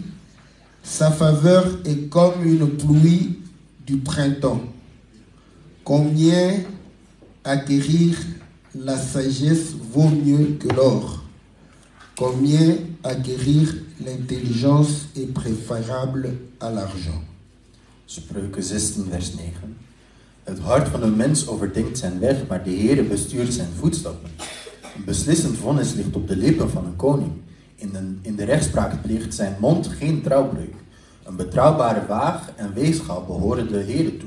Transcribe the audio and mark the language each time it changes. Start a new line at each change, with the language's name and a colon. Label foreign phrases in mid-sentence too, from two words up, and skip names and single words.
French: Sa faveur est comme une pluie du printemps. Combien acquérir la sagesse vaut mieux que l'or. Combien acquérir l'intelligence est préférable à l'argent.
Dutch: Spreuken 16 vers 9. Het hart van een mens overdenkt zijn weg, maar de Heere bestuurt zijn voetstappen. Een beslissend vonnis ligt op de lippen van een koning. In de rechtspraak pleegt zijn mond geen trouwbreuk. Een betrouwbare waag en weegschaal behoren de Heere toe.